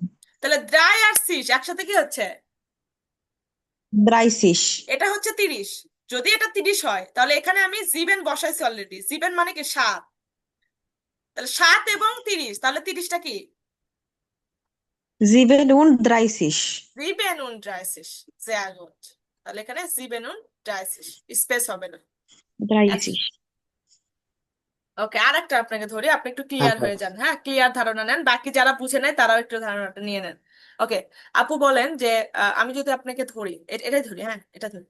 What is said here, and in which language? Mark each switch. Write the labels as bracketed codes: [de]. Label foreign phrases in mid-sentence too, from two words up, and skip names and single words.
[bn] তাহলে ড্রাই আর সিস একসাথে কি হচ্ছে? [de] ব্রাইসিস। [bn] এটা হচ্ছে 30। যদি এটা 30 হয় তাহলে এখানে আমি জিবেন বসাইছি অলরেডি। জিবেন মানে কি 7, তাহলে 7 এবং 30, তাহলে 30টা কি? [de] sieben und 30, sieben und 30. sehr gut. [bn] তাহলে এখানে [de] sieben und 30 [bn] স্পেস হবে না। 30। ওকে, আরেকটা আপনাকে ধরি, আপনি একটু হ্যাঁ ক্লিয়ার হ্যাঁ। হয়ে যান। হ্যাঁ, ক্লিয়ার ধারণা নেন, বাকি যারা বুঝে নেয় তারাও একটু ধারণাটা নিয়ে নেন। ওকে, আপু বলেন যে আমি যদি আপনাকে ধরি, এটাই ধরি, হ্যাঁ এটা ধরি।